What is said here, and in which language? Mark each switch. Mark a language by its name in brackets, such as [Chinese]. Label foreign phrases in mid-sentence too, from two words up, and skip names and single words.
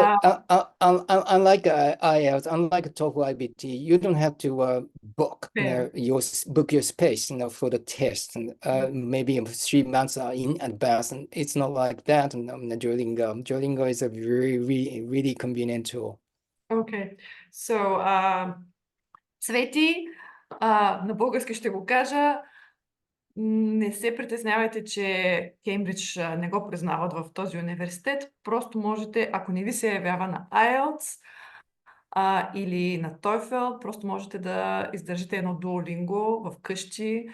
[English] So unlike IELTS, unlike TOEFL IBT, you don't have to book your space, for the test, and maybe 3 months in advance. And it's not like that. And Duolingo is a really convenient tool. Okay, so [Bulgarian] Цвети, на български ще го кажа, не се притеснявайте, че Кембридж не го признават в този университет. Просто можете, ако не ви се явява на IELTS или на TOEFL, просто можете да издържите едно Duolingo в къщи.